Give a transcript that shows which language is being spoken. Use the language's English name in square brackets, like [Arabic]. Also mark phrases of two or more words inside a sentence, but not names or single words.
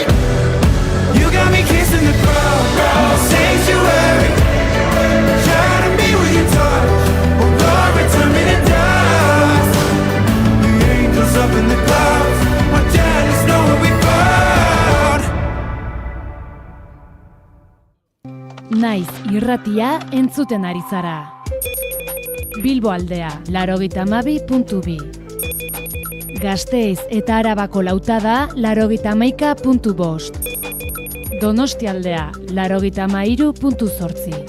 [English] You got me kissing the ground, sanctuary. Trying to be with your touch, oh Lord, return me to dust. The angels up in the clouds are jealous knowing we found. [Basque] Naiz irratia entzuten ari zara. Bilbo aldea, 92.2. Gasteiz eta Arabako lautada, 91.5. Donostialdea, 93.8.